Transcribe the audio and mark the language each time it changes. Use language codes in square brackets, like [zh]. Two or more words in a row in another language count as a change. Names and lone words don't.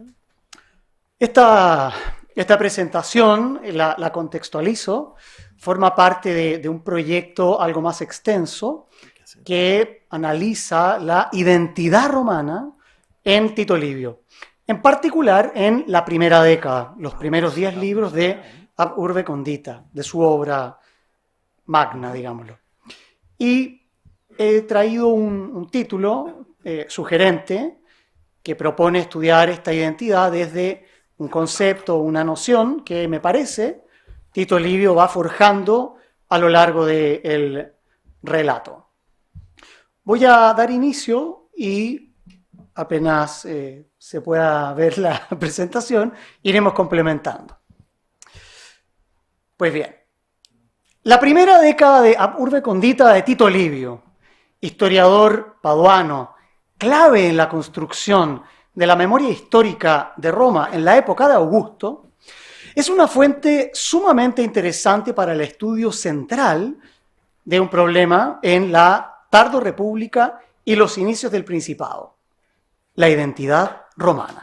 [es] Esta presentación, la contextualizo, forma parte de un proyecto algo más extenso que analiza la identidad romana en Tito Livio, en particular en la primera década, los primeros 10 libros de Ab urbe condita, de su obra magna, digámoslo. Y he traído un título sugerente que propone estudiar esta identidad desde un concepto, una noción que me parece Tito Livio va forjando a lo largo del relato. Voy a dar inicio y apenas se pueda ver la presentación, iremos complementando. Pues bien, la primera década de Ab urbe condita de Tito Livio, historiador paduano, clave en la construcción de la memoria histórica de Roma en la época de Augusto, es una fuente sumamente interesante para el estudio central de un problema en la tardorrepública y los inicios del Principado, la identidad romana.